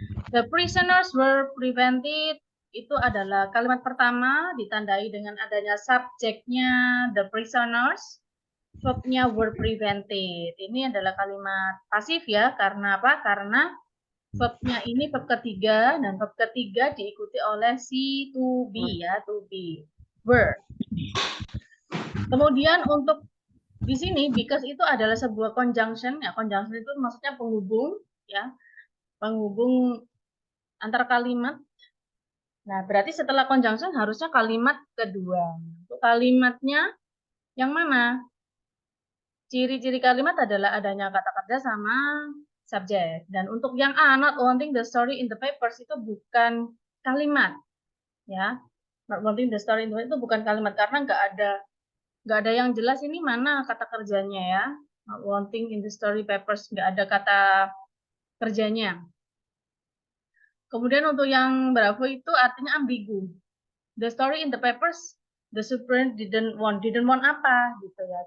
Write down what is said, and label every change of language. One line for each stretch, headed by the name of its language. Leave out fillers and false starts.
English: The prisoners were prevented.
Indonesian: Itu adalah kalimat pertama ditandai dengan adanya subjeknya
English: the prisoners.
Indonesian: Verbnya
English: were prevented.
Indonesian: Ini adalah kalimat pasif ya. Karena apa? Karena verbnya ini verb ketiga dan verb ketiga diikuti oleh si to be ya, to be. Were. Kemudian untuk di sini because itu adalah sebuah conjunction ya. Conjunction itu maksudnya penghubung ya. Penghubung antar kalimat. Nah, berarti setelah conjunction harusnya kalimat kedua. Untuk kalimatnya yang mana? Ciri-ciri kalimat adalah adanya kata kerja sama subjek. Dan untuk yang A,
English: not wanting the story in the papers
Indonesian: itu bukan kalimat. Ya,
English: not wanting the story in the papers
Indonesian: itu bukan kalimat karena nggak ada yang jelas ini mana kata kerjanya ya.
English: Not wanting in the story papers
Indonesian: nggak ada kata kerjanya. Kemudian untuk yang bravo itu artinya ambigu.
English: The story in the papers, the superintendent didn't want
Indonesian: apa gitu ya.